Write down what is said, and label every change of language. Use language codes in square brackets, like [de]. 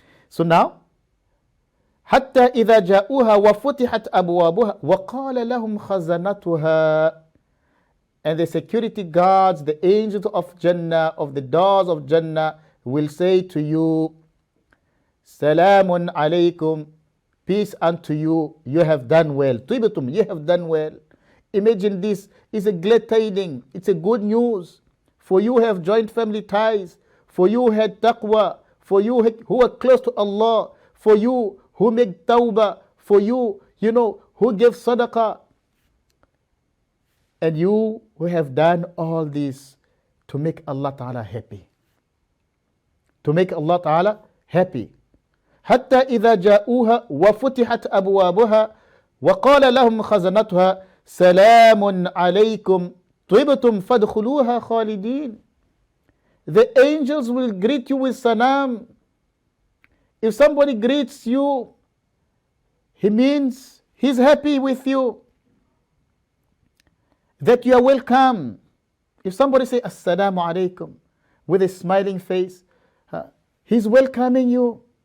[en] So now, [ar] حتى إذا جاءوها وفتحت أبوابها وقال لهم خزنتها. [en] And the security guards, the angels of Jannah, of the doors of Jannah, will say to you, Salamun alaykum, peace unto you, you have done well. Tibatum, you have done well. Imagine this, it's a glad tidings, it's a good news. For you have joined family ties, for you who had taqwa, for you who are close to Allah, for you who make tawbah, for you, who gave sadaqah. And you who have done all this to make Allah Ta'ala happy. To make Allah Ta'ala happy. [ar] حتى إذا جاءوها وفتحت أبوابها وقال لهم خزنتها سلام عليكم طبتم فادخلوها خالدين. [en] The angels will greet you with salam. If somebody greets you, he means he's happy with you, that you are welcome. If somebody say Assalamu alaikum with a smiling face, he's welcoming you.